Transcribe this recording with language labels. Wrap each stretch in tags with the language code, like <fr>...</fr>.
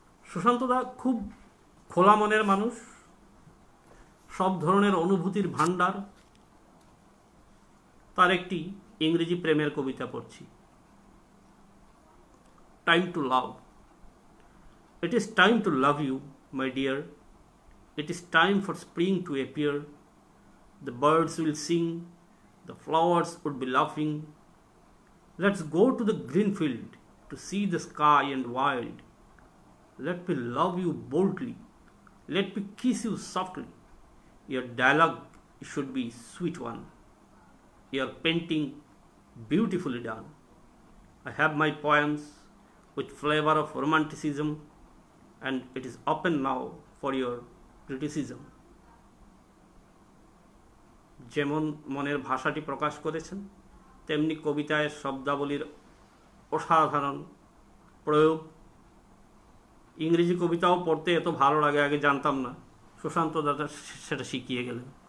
<bn>সুশান্তদা খুব খোলা মনের মানুষ, সব ধরনের অনুভূতির ভাণ্ডার। তার একটি ইংরেজি প্রেমের কবিতা পড়ছি, time to love.</bn> <en>It is time to love you, my dear. It is time for spring to appear. The birds will sing, the flowers would be laughing. Let's go to the green field to see the sky and wild. Let me love you boldly. Let me kiss you softly. Your dialogue should be sweet one. Your painting beautifully done. I have my poems with flavor of romanticism, and it is open now for your criticism.</en> <bn>যেমন মনের ভাষাটি প্রকাশ করেছেন, তেমনি কবিতায় শব্দাবলীর অসাধারণ প্রয়োগ। ইংরেজি কবিতাও পড়তে এত ভালো লাগে, আগে জানতাম না, সুশান্তদা সেটা শিখিয়ে গেলেন।</bn>